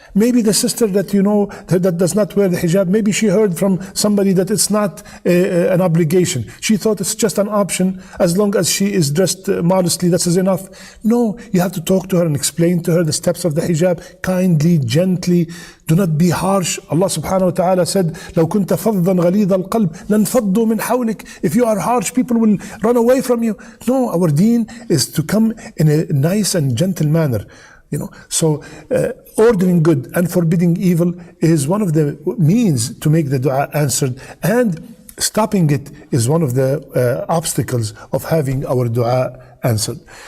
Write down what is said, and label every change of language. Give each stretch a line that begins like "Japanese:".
English: Maybe the sister that you know that does not wear the hijab, maybe she heard from somebody that it's not an obligation. She thought it's just an option. As long as she is dressed modestly, that is enough. No, you have to talk to her and explain to her the steps of the hijab kindly, gently. Do not be harsh.
Arabic: Allah subhanahu wa ta'ala said, لو كنت فظا غليظ القلب لانفضوا من حولك.
English: If you are harsh, people will run away from you. No, our deen is to come in a nice and gentle manner. So ordering good and forbidding evil is one of the means to make the dua answered, and stopping it is one of the obstacles of having our dua answered.